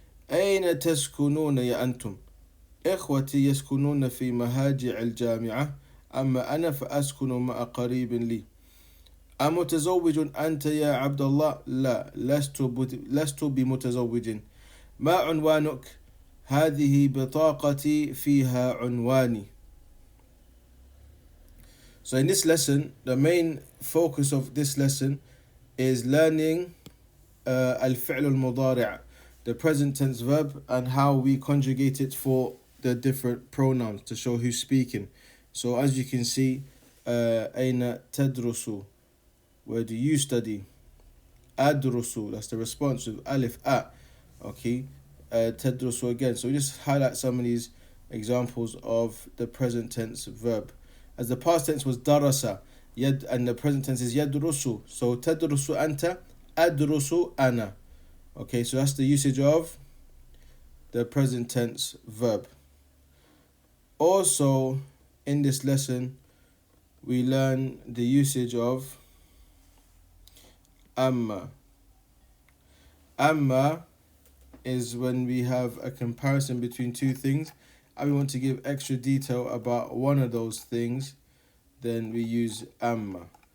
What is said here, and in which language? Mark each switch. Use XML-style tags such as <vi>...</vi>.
<ar>أين تسكنون يا أنتم؟ إخوتي يسكنون في مهاجع الجامعة، أما أنا فأسكن مع قريب لي. أمتزوج أنت يا عبد الله؟ لا، لست بمتزوج. ما عنوانك؟ هذه بطاقتي فيها عنواني.</ar> <en>So in this lesson, the main focus of this lesson is learning al-fi'l al-mudari', the present tense verb, and how we conjugate it for the different pronouns to show who's speaking. So as you can see,</en> <ar>أين تدرس?</ar> <en>Where do you study?</en> <ar>أدرس,</ar> <en>that's the response with alif a. Okay,</en> <ar>تدرس</ar> <en>again. So we just highlight some of these examples of the present tense verb. As the past tense was darasa, and the present tense is</en> <ar>يدرس.</ar> <en>So</en> <ar>تدرس أنت, أدرس أنا.</ar> <en>Okay, so that's the usage of the present tense verb. Also, in this lesson, we learn the usage of amma. Amma is when we have a comparison between two things and we want to give extra detail about one of those things, then we use amma.</en>